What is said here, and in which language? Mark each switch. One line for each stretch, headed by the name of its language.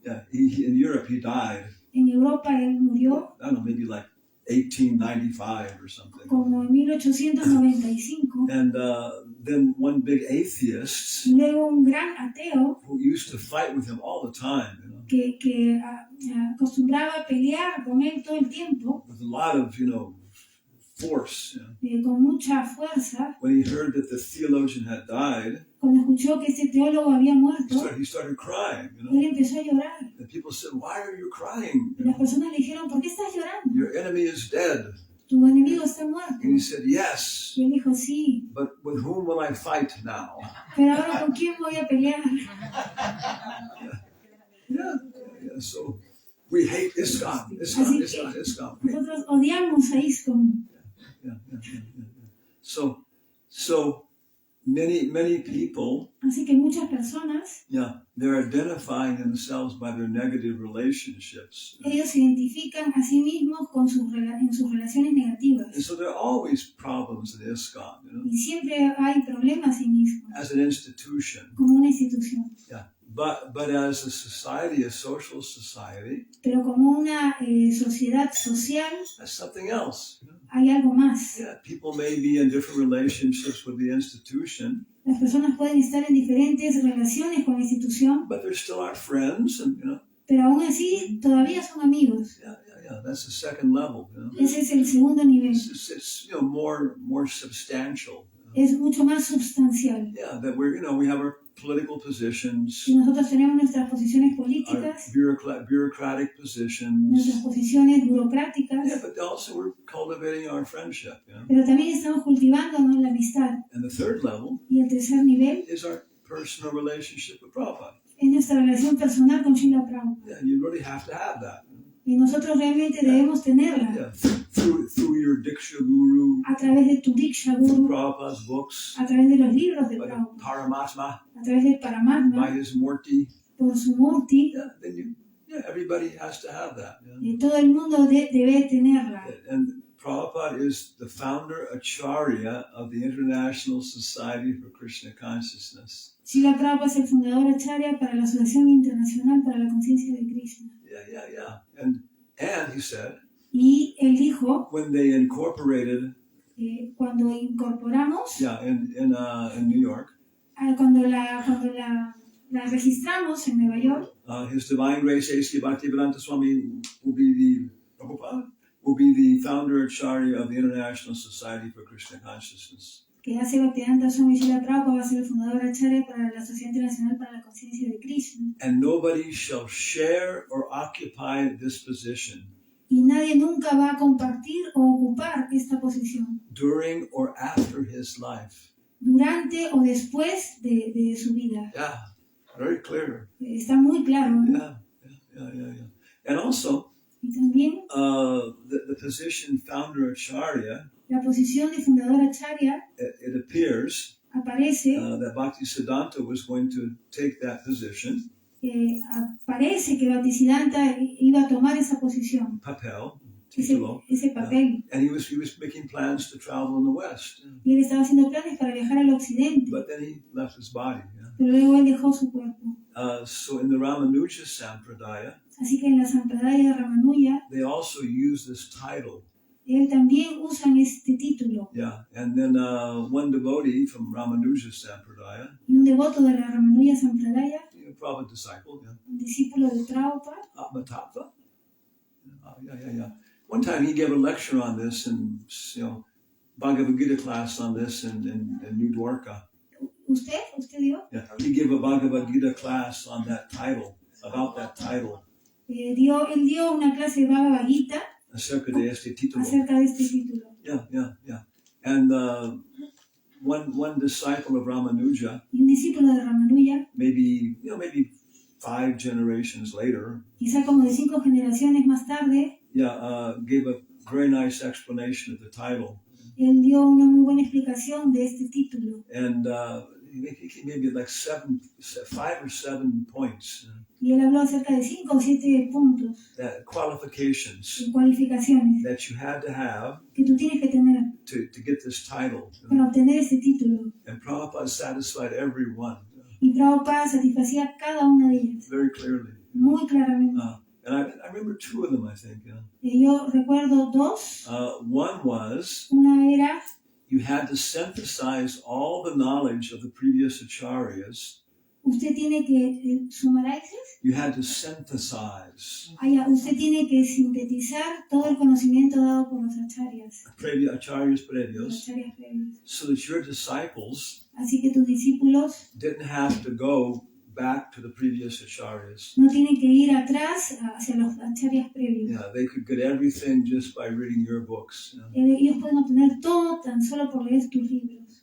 English: Yeah, he in Europe he died.
Spanish: En Europa él murió.
English: I don't know, maybe like 1895 or something.
Spanish: Como en 1895.
English: And then one big atheist.
Spanish: Y luego un gran ateo.
English: Who used to fight with him all the time. You know?
Spanish: Que acostumbraba a pelear con él todo el tiempo.
English: With a lot of, force.
Spanish: Con mucha fuerza.
English: When he heard that the theologian had died.
Spanish: Cuando escuchó que ese teólogo había muerto.
English: He started crying.
Spanish: Él empezó a llorar.
English: And people said, "Why are you crying?"
Spanish: Y las personas le dijeron, ¿por qué estás llorando?
English: Your enemy is dead.
Spanish: Tu enemigo está muerto.
English: And he said, "Yes."
Spanish: Y él dijo, sí.
English: But with whom will I fight now?
Spanish: Pero ahora, ¿con quién voy a pelear?
English: Yeah. So we hate ISKCON. ISKCON.
Spanish: Nosotros odiamos a ISKCON.
English: Yeah. So many people.
Spanish: Así que muchas personas.
English: Yeah, they're identifying themselves by their negative relationships.
Spanish: Ellos se identifican a sí mismos en sus relaciones negativas.
English: And so there are always problems in ISKCON.
Spanish: Y siempre hay problemas en ISKCON.
English: As an institution.
Spanish: Como una institución.
English: Yeah. But as a society, a social society,
Spanish: pero como una sociedad social,
English: that's something else.
Spanish: Hay algo más.
English: Yeah, people may be in different relationships with the institution.
Spanish: Las personas pueden estar en diferentes relaciones con la institución,
English: but they're still our friends, and
Spanish: pero aún así todavía son amigos.
English: Yeah. That's the second level.
Spanish: Ese es el segundo nivel.
English: It's more substantial.
Spanish: Es mucho más sustancial.
English: Yeah, that we have our political positions.
Spanish: Y nosotros tenemos nuestras posiciones políticas,
English: bureaucratic positions.
Spanish: Nuestras posiciones burocráticas.
English: Yeah, but also we're cultivating our friendship.
Spanish: Pero también estamos cultivándonos la amistad.
English: And the third level.
Spanish: Y el tercer nivel.
English: Is our personal relationship with Prabhupada.
Spanish: Es nuestra relación personal con Srila Prabhupada.
English: Yeah, you really have to have that.
Spanish: Y nosotros realmente debemos tenerla.
English: Yeah, through your Diksha Guru.
Spanish: A través de tu Diksha Guru.
English: Prabhupada's books.
Spanish: A través de los libros de Prabhupada.
English: Paramatma.
Spanish: A través del Paramatma.
English: By his Murti.
Spanish: Por su Murti.
English: Yeah, everybody has to have that.
Spanish: Y todo el mundo debe tenerla.
English: And Prabhupada is the founder Acharya of the International Society for Krishna Consciousness.
Spanish: Srila Prabhupada es el fundador Acharya para la Asociación Internacional para la Conciencia de Krishna.
English: Yeah. And he said,
Spanish: y él dijo,
English: when they incorporated,
Spanish: cuando incorporamos,
English: in New York,
Spanish: cuando la registramos en Nueva York,
English: His Divine Grace Sākṣi-gopāla Swami will be the founder Acharya of the International Society for Krishna Consciousness.
Spanish: Que hace Bhaktivedanta Swami Srila Prabhupada va a ser el fundador Acharya para la Sociedad Internacional para la Conciencia de Krishna.
English: And nobody shall share or occupy this position.
Spanish: Y nadie nunca va a compartir o ocupar esta posición.
English: During or after his life.
Spanish: Durante o después de su vida.
English: Yeah, very clear.
Spanish: Está muy claro, ¿no?
English: Yeah. And also,
Spanish: y también,
English: the position founder Acharya.
Spanish: La posición de fundador Acharya.
English: It appears.
Spanish: Aparece.
English: That Bhaktisiddhanta was going to take that position.
Spanish: Parece que Bhaktisiddhanta iba a tomar esa posición. Ese papel.
English: And he was making plans to travel in the West.
Spanish: Y él estaba haciendo planes para viajar al occidente.
English: But then he left his body.
Spanish: Pero luego él dejó su cuerpo.
English: So in the Ramanuja Sampradaya.
Spanish: Así que en la Sampradaya de Ramanuja.
English: They also use this title.
Spanish: Él también usan este título.
English: Yeah, and then one devotee from Ramanuja Sampradaya.
Spanish: Y un devoto de la Ramanuja Sampradaya.
English: Probably disciple,
Spanish: Un discípulo de Prabhupada.
English: Atmatattva. Yeah. One time he gave a lecture on this, and Bhagavad Gita class on this in New Dwarka.
Spanish: ¿Usted dio?
English: Yeah, he gave a Bhagavad Gita class on that title, about that title.
Spanish: Él dio una clase de Bhagavad Gita. Acerca de este título. Yeah.
English: And one disciple of Ramanuja.
Spanish: Y un discípulo de Ramanuja.
English: Maybe 5 generations later.
Spanish: Quizá como de 5 generaciones más tarde.
English: Yeah, gave a very nice explanation of the title.
Spanish: Él dio una muy buena explicación de este título.
English: And maybe like 5 or 7 points.
Spanish: Y él habló acerca de 5 o 7 puntos,
English: qualifications
Spanish: cualificaciones
English: that you had to have
Spanish: que tú tienes que tener
English: to get this title.
Spanish: para obtener ese título.
English: And Prabhupada satisfied every one
Spanish: Y Prabhupada satisfacía cada una de ellas,
English: very clearly.
Spanish: muy claramente.
English: And I remember 2 of them, I think.
Spanish: Y yo recuerdo 2.
English: One was
Spanish: Una era,
English: you had to synthesize all the knowledge of the previous acharyas.
Spanish: usted tiene que sumaraises.
English: You had to synthesize
Spanish: Usted tiene que sintetizar todo el conocimiento dado por los acharyas,
English: acharyas
Spanish: los previos, acharyas previos.
English: so that your disciples
Spanish: Así que tus discípulos
English: didn't have to go back to the previous acharyas.
Spanish: no tienen que ir atrás hacia los acharyas previos.
English: Yeah, they could get everything just by reading your books.
Spanish: Ellos pueden obtener todo tan solo por leer tus libros.